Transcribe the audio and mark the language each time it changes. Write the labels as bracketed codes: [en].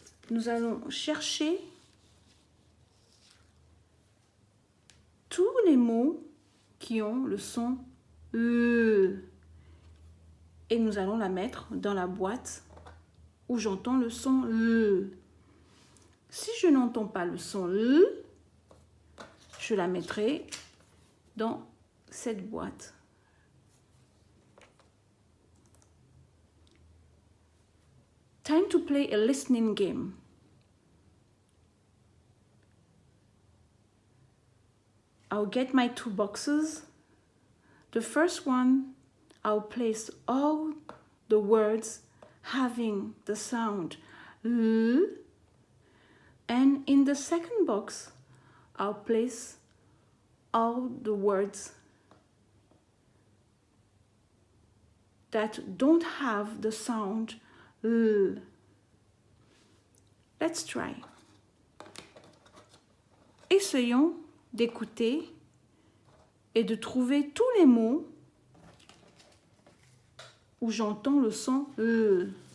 [fr] Nous allons chercher tous les mots qui ont le son E et nous allons la mettre dans la boîte où j'entends le son E. Si je n'entends pas le son L, je la mettrai dans cette boîte. [en] Time to play a listening game. I'll get my two boxes. The first one, I'll place all the words having the sound L. And in the second box, I'll place all the words that don't have the sound L. Let's try. [fr] Essayons d'écouter et de trouver tous les mots où j'entends le son L.